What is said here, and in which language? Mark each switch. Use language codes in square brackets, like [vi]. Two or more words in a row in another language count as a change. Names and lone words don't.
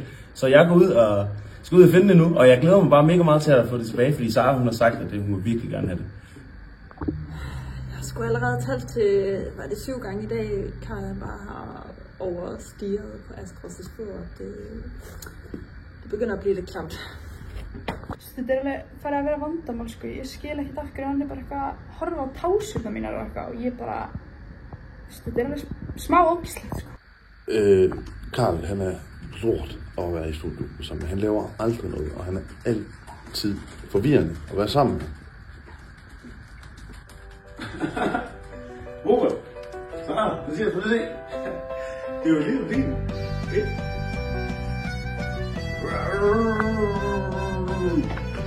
[da] Så jeg går ud og skal ud og finde det nu, og jeg glæder mig bare mega meget til at få det tilbage, fordi Sara hun har sagt, at hun vil virkelig gerne have det. Jeg har sgu allerede talt til, var det 7 gange i dag, Karl bare har overstiget på Astros' spor. Det begynder at blive lidt klamt. [is] Þetta alveg farið að vera vandamál sko, ég skil ekkert af hverju hann bara eitthvað að horfa á tásurnar mínar og eitthvað og ég bara, þetta alveg smá ógislegt sko. [da] Karl, han er lort at være i studiet sammen. Han laver aldrig noget, og han er altid forvirrende at være sammen med. Robert, Sara, hvad siger du til det? Det er jo lige fint.